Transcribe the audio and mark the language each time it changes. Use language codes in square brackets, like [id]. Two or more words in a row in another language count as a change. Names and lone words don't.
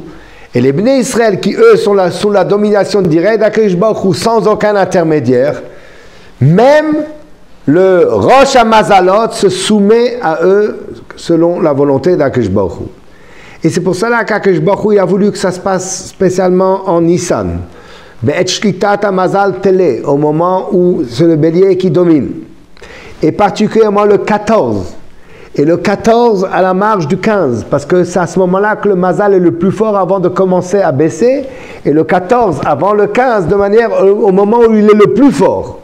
[fr] Et les Bnei Israël qui eux sont sous la domination directe d' [he] הקדוש ברוך הוא [fr] sans aucun intermédiaire, même le [he] ראש המזלות [fr] se soumet à eux selon la volonté d' [he] הקדוש ברוך הוא. [fr] Et c'est pour cela qu' [he] הקדוש ברוך הוא [fr] a voulu que ça se passe spécialement en Nissan. [he] בעת שליטת המזל טלה, [fr] au moment où c'est le bélier qui domine. Et particulièrement le 14. Et le 14 à la marge du 15, parce que c'est à ce moment-là que le mazal est le plus fort avant de commencer à baisser, et le 14 avant le 15, de manière au moment où il est le plus fort.